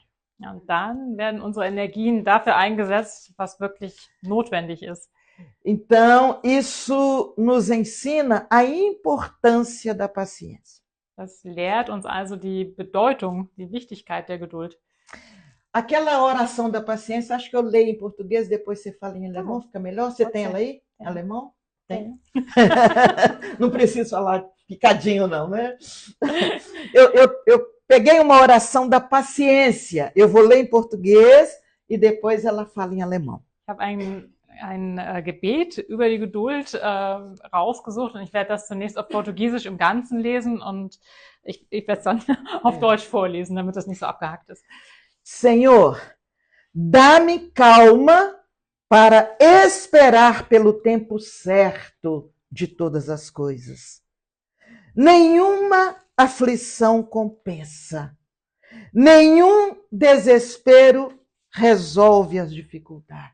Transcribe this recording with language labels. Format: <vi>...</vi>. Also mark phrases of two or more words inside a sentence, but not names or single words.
<de>Ja, und dann werden unsere Energien dafür eingesetzt, was wirklich notwendig ist.</de> <pt>Então, isso nos ensina a importância da paciência.</pt> <de>Das lehrt uns also die Bedeutung, die Wichtigkeit der Geduld.</de> <pt>Aquela oração da paciência, acho que eu leio em português, depois você fala em alemão, fica melhor. Você Pode tem ser. ela aí? Tem. Alemão? Tem. Não preciso falar picadinho, não, né? Eu peguei uma oração da paciência. Eu vou ler em português e depois ela fala em alemão.</pt> <de>Ich habe ein Gebet über die Geduld rausgesucht und ich werde das zunächst auf Portugiesisch im Ganzen lesen und ich werde es dann auf Deutsch vorlesen, damit das nicht so abgehackt ist.</de> <pt>Senhor, dá-me calma para esperar pelo tempo certo de todas as coisas. Nenhuma aflição compensa, nenhum desespero resolve as dificuldades.</pt>